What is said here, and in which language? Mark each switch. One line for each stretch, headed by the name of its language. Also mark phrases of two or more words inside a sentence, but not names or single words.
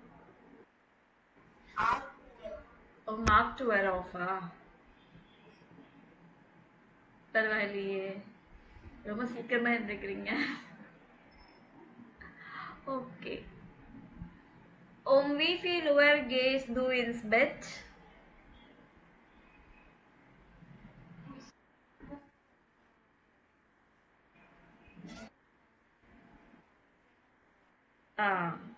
German: Um 8 Uhr auf.
Tamil: பரவாயில்லையே, ரொம்ப சீக்கிரமா இருந்துக்கிறீங்க. ஓகே.
German: Wie viel Uhr gehst du ins Bett? Ah.